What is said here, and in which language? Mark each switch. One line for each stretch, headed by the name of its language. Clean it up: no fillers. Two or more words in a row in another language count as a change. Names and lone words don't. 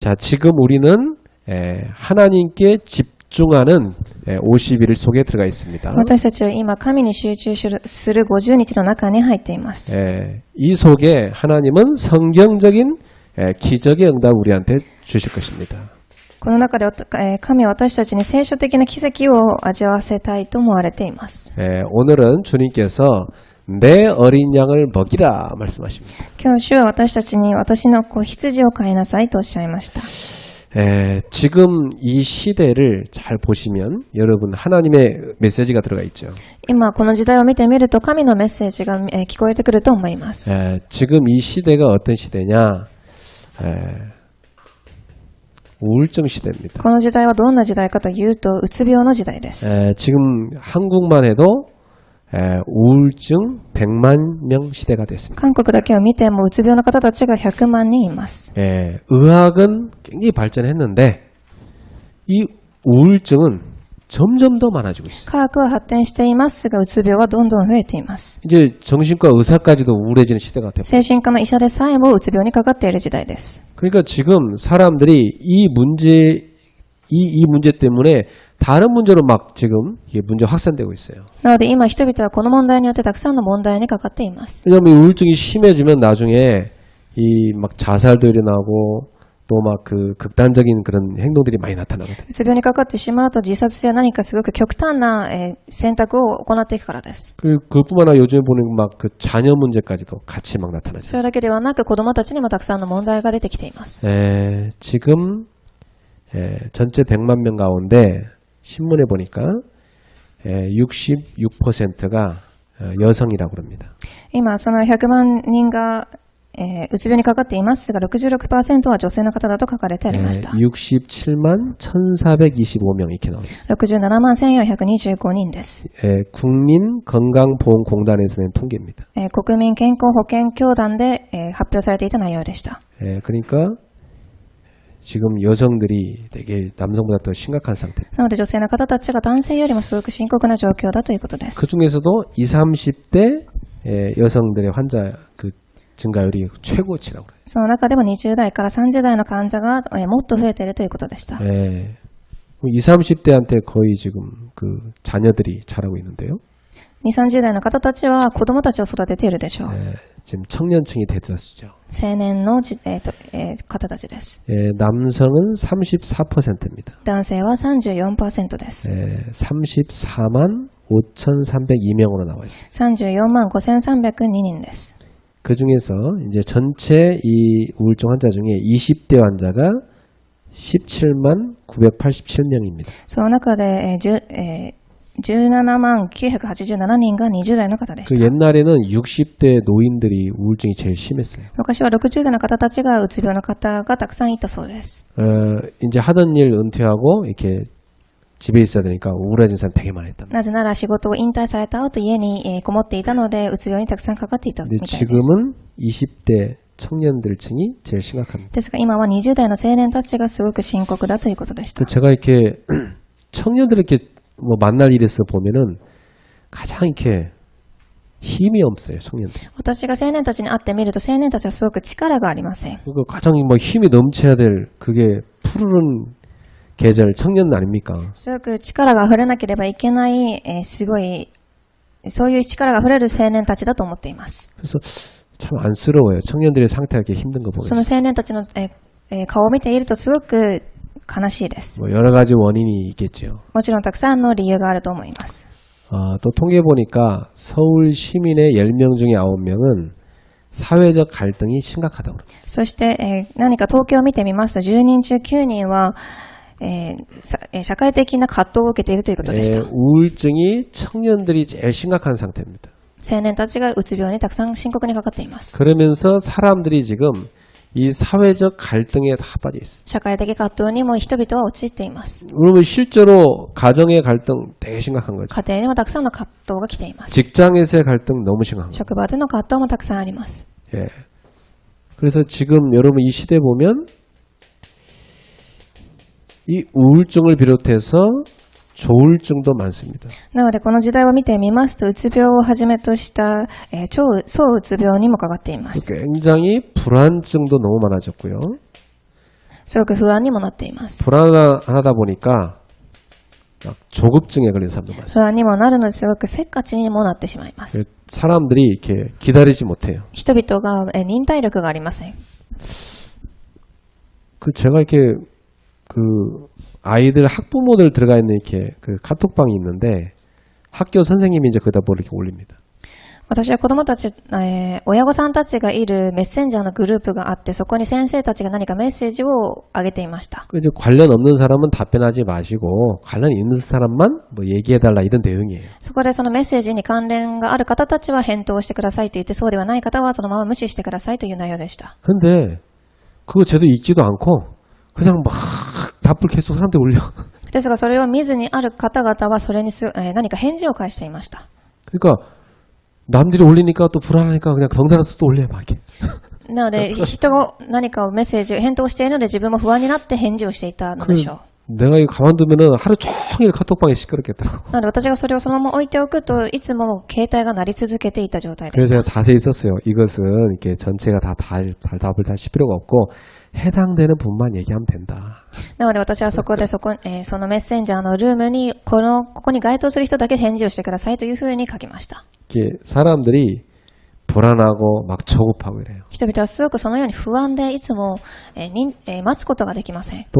Korean: 자, 지금 우리는 하나님께 집중하는 50일 속에 들어가 있습니다.
Japanese: 私たちは今、神に集中する50日の中に入っています。
Korean: 이 속에 하나님은 성경적인 기적의 응답 우리한테 주실 것입니다.
Japanese: この中で神は私たちに聖書的な奇跡を味わわせたいと思われています。
Korean: 오늘은 주님께서 내 어린 양을 먹이라 말씀하십니다.
Japanese: 今日主は私たちに私の子羊を飼いなさいとおっしゃいました。
Korean: 지금 이 시대를 잘 보시면 여러분 하나님의 메시지가 들어가 있죠.
Japanese: 今この時代を見てみると神のメッセージが聞こえてくると思います。
Korean: 지금 이 시대가 어떤 시대냐? 우울증 시대입니다.
Japanese: この時代はどんな時代かというとうつ病の時代です。
Korean: 지금 한국만 해도 우울증 100만 명 시대가 됐습니다.
Japanese: 韓国だけを見てもうつ病の方たちが100万人います。
Korean: 의학은 굉장히 발전했는데 이 우울증은 점점 더 많아지고 있어요.
Japanese: 科学は発展していますがうつ病はどんどん増えています。
Korean: 이제 정신과 의사까지도 우울해지는 시대가 됐고.
Japanese: 精神科の医者でさえもうつ病にかかっている時代です。
Korean: 그러니까 지금 사람들이 이 문제 때문에 다른 문제로 막 지금 이게 문제 확산되고 있어요.
Japanese: なので今人々はこの問題によってたくさんの問題にかかっています。
Korean: 왜냐하면 이 우울증이 심해지면 나중에 이 막 자살도 일어나고 또 막 그 극단적인 그런 행동들이 많이 나타나거든요.
Japanese: うつ病にかかってしまうと自殺や何かすごく極端な選択を行っていくからです。
Korean: 그뿐만 아니라 요즘에 보는 막 그 자녀 문제까지도 같이 막
Japanese: それ
Korean: 나타나죠.
Japanese: だけではなく子供たちにもたくさんの問題が出てきています。
Korean: 지금 전체 100만 명 가운데 신문에 보니까 66%가 여성이라고 그럽니다.
Japanese: 今その100万人がうつ病にかかっていますが 66% は女性の方だと書かれてありました。
Korean: 67만 1425명 이렇게 나와 있어요.
Japanese: 67 万1425人です。
Korean: 국민건강보험공단에서 낸 통계입니다.
Japanese: 国民健康保険協団で発表されていた内容でした。
Korean: 그러니까 지금 여성들이 되게 남성보다 더 심각한 상태.
Japanese: なので女性の方たちが男性よりもすごく深刻な状況だということです。
Korean: 그 중에서도 20, 30대 여성들의 환자 그 증가율이 최고치라고 그래요.
Japanese: その中でも20代から30代の患者がもっと増えているということでした。
Korean: 20, 30대한테 거의 지금 그 자녀들이 자라고 있는데요.
Japanese: 20、30代の方たちは子供たちを育てているでしょう。
Korean: 지금 청년층이 대다수죠.
Japanese: 青年の方たちです。
Korean: 남성은 34%입니다.
Japanese: 男性は 34% です。
Korean: 34만 5,302명으로 나와 있어요.
Japanese: 34 万5302人です。
Korean: 그 중에서 이제 전체 이 우울증 환자 중에 20대 환자가 17만 987명입니다.
Japanese: その中で17万987人が20代の方でし
Korean: 그
Japanese: た。
Korean: 옛날에는 60대 노인들이 우울증이 제일 심했어요.
Japanese: 昔は60代の方たちがうつ病の方がたくさんいたそうです。
Korean: 이제 하던 일 은퇴하고 이렇게 집에 있어야 되니까 우울해진 사람 되게 많이 했답니다.
Japanese: なぜなら仕事を引退された後家にこもっていたのでうつ病にたくさんかかっていたみたいです。
Korean: 지금은 20대 청년들층이 제일 심각합니다.
Japanese: ですが今は20代の青年たちがすごく深刻だということでした。
Korean: 제가 이렇게 청년들 이렇게 뭐 만날 일이 있어 보면은 가장 이렇게 힘이 없어요, 청년들.
Japanese: 私が青年たちに会ってみると青年たちはすごく力がありません。
Korean: 그러니까 가장 뭐 힘이 넘쳐야 될 그게 푸르른 계절 청년 아닙니까?
Japanese: すごく力が溢れなければいけない、すごいそういう力が溢れる青年たちだと思っています。
Korean: 그래서 참 안쓰러워요. 청년들의 상태가 이렇게 힘든 거
Japanese: その
Korean: 보면서.
Japanese: 青年たちの、顔を見ているとすごく悲しいです。
Korean: 뭐 여러 가지 원인이 있겠죠.
Japanese: もちろんたくさんの理由があると思います。
Korean: 또 통계 보니까 서울 시민의 10명 중에 9명은 사회적 갈등이 심각하다고 그래요.
Japanese: そして、何か統計を見てみますと10人中9人は、社会的な葛藤を受けているということでした。
Korean: 우울증이 청년들이 제일 심각한 상태입니다.
Japanese: 青年たちがうつ病にたくさん深刻にかかっています。
Korean: 그러면서 사람들이 지금 이 사회적 갈등에 다 빠져 있어요.
Japanese: 社会的葛藤にも人々は陥っています。
Korean: 그러면 실제로 가정의 갈등 되게 심각한 거죠.
Japanese: 家庭にもたくさんの葛藤が来ています。
Korean: 직장에서의 갈등 너무 심각한 거죠.
Japanese: 職場での葛藤もたくさんあります。
Korean: 예. 그래서 지금 여러분 이 시대 보면 이 우울증을 비롯해서 조울증도 많습니다.
Japanese: なのでこの時代を見てみますとうつ病をはじめとした、躁うつ病にもかかっています。
Korean: 굉장히 불안증도 너무 많아졌고요.
Japanese: すごく不安にもなっています。
Korean: 불안하다 보니까 막 조급증에 걸린 사람도 많습니다.
Japanese: 不安にもなるのですごくせっかちにもなってしまいます。
Korean: 사람들이 이렇게 기다리지 못해요.
Japanese: 人々が忍耐力がありません。
Korean: 그 제가 이렇게 그 아이들 학부모들 들어가 있는 이렇게 그 카톡방이 있는데 학교 선생님이 이제 거기다 뭘 이렇게 올립니다.
Japanese: 私は子供たち、親御さんたちがいるメッセンジャーのグループがあって、そこに先生たちが何かメッセージを上げていました。
Korean: 그 이제 관련 없는 사람은 답변하지 마시고 관련 있는 사람만 뭐 얘기해달라 이런 내용이에요.
Japanese: そこでそのメッセージに関連がある方たちは返答してくださいと言って、そうではない方はそのまま無視してくださいという内容でした。
Korean: 근데 그거 제대로 읽지도 않고 그냥 막 답을 계속 사람들이 올려.
Japanese: ですがそれを見ずにある方々はそれに何か返事を返していました。
Korean: 그러니까 남들이 올리니까 또 불안하니까 그냥 덩달아서 또 올려요 막 이렇게.
Japanese: なので人が何かをメッセージを返答しているので自分も不安になって返事をしていたのでしょう。
Korean: 내가 이거 가만두면은 하루 종일 카톡방이 시끄럽겠더라고.
Japanese: なので私がそれをそのまま置いておくといつも携帯が鳴り続けていた状態で
Korean: 그래서
Japanese: した。
Korean: 제가 자세히 썼어요. 이것은 이렇게 전체가 다 답을 다 실 필요가 없고 해당되는 분만 얘기하면 된다.
Japanese: なので私はそこでそのメッセンジャーのルームにここに該当する人だけ返事をしてくださいというふうに書きました。
Korean: 이렇게 사람들이 불안하고 막 조급하고 이래요.
Japanese: 人々はすごくそのように不安でいつも、待つことができません。